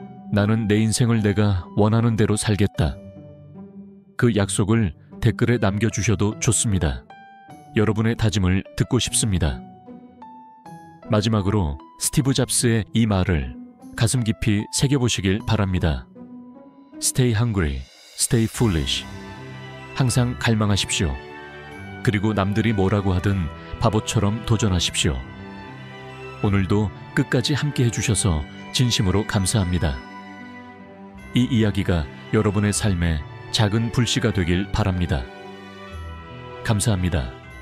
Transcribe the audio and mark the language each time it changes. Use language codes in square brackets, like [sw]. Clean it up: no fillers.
[ko] 나는 내 인생을 내가 원하는 대로 살겠다. 그 약속을 댓글에 남겨주셔도 좋습니다. 여러분의 다짐을 듣고 싶습니다. 마지막으로 스티브 잡스의 이 말을 가슴 깊이 새겨보시길 바랍니다. [en] Stay hungry, stay foolish. [ko] 항상 갈망하십시오. 그리고 남들이 뭐라고 하든 바보처럼 도전하십시오. 오늘도 끝까지 함께 해주셔서 진심으로 감사합니다. 이 이야기가 여러분의 삶에 작은 불씨가 되길 바랍니다. 감사합니다.